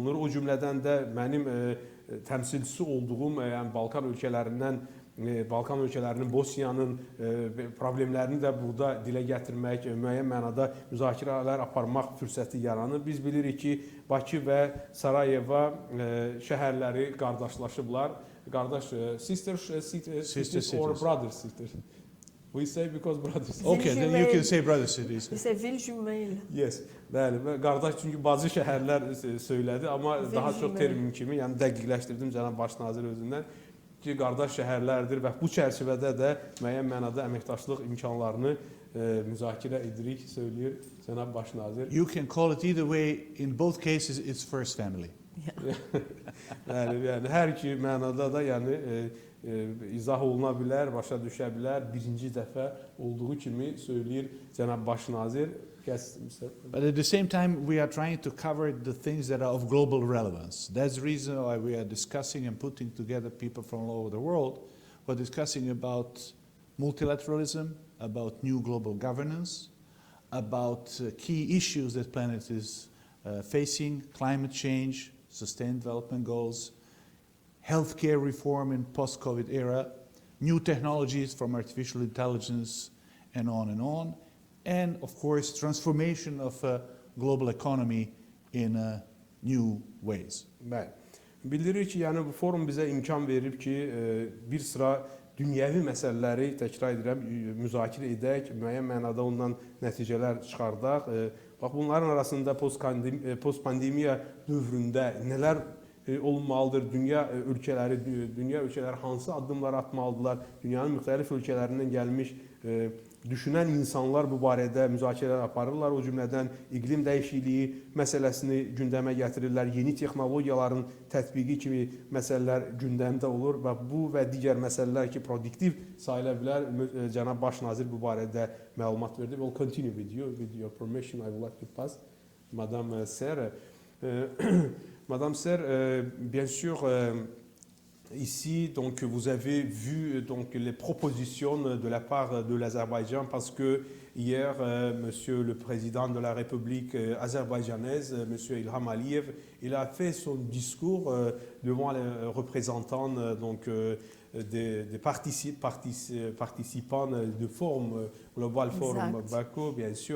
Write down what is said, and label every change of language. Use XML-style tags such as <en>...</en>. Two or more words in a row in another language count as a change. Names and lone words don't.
<az>O cümlədən də mənim təmsilçisi olduğum yəni Balkan ölkələrinin, Bosniyanın problemlərini də burada dilə gətirmək, müəyyən mənada müzakirələr aparmaq fürsəti yaranır. Biz bilirik ki, Bakı və Sarayeva şəhərləri qardaşlaşıblar. Qardaş,</az> <en>sisters or brother sisters? We say because brothers. Okay, then you can say brother cities. We say</en> <fr>ville jumelle.</fr> <en>Yes,</en> <az>bəli. Qardaş çünki bacı şəhərlər söylədi, amma daha çox termin kimi, yəni dəqiqləşdirdim cənab baş nazir özündən ki, qardaş şəhərlərdir və bu çərçivədə də müəyyən mənada əməkdaşlıq imkanlarını müzakirə edirik, söyləyir cənab baş nazir.</az> <en>You can call it either way. In both cases, it's first family.</en> <az>Yəni hər iki mənada da yəni izah oluna bilər, başa düşə bilər. Birinci dəfə olduğu kimi söyləyir cənab baş nazir.</az> <en>But at the same time, we are trying to cover the things that are of global relevance. That's the reason why we are discussing and putting together people from all over the world. We're discussing about multilateralism, about new global governance, about key issues that planet is facing, climate change, sustained development goals, healthcare reform in post-COVID era, new technologies from artificial intelligence, and on, and of course transformation of global economy in new ways.</en> <az>Bəli. Bildirir ki, yəni bu forum bizə imkan verir ki, bir sıra dünyəvi məsələləri təkrar edirəm, müzakirə edək, müəyyən mənada ondan nəticələr çıxardaq. Bax bunların arasında post-pandemiya dövründə nələr olmalıdır? Dünya ölkələri hansı addımlar atmalıdırlar? Dünyanın müxtəlif ölkələrindən gəlmiş düşünən insanlar bu barədə müzakirələr aparırlar. O cümlədən iqlim dəyişikliyi məsələsini gündəmə gətirirlər. Yeni texnologiyaların tətbiqi kimi məsələlər gündəmdə olur və bu və digər məsələlər ki, produktiv sayıla bilər. Cənab baş nazir bu barədə məlumat verdi.</az> <en>We'll continue with you. With your permission, I would like to pass. Madame Serre.</en> <fr>Madame Serre, bien sûr, ici, donc, vous avez vu donc, les propositions de la part de l'Azerbaïdjan parce que hier, Monsieur le Président de la République azerbaïdjanaise, Monsieur Ilham Aliyev, il a fait son discours devant les représentants donc, des participants de forum, Global Forum Baku, bien sûr.</fr>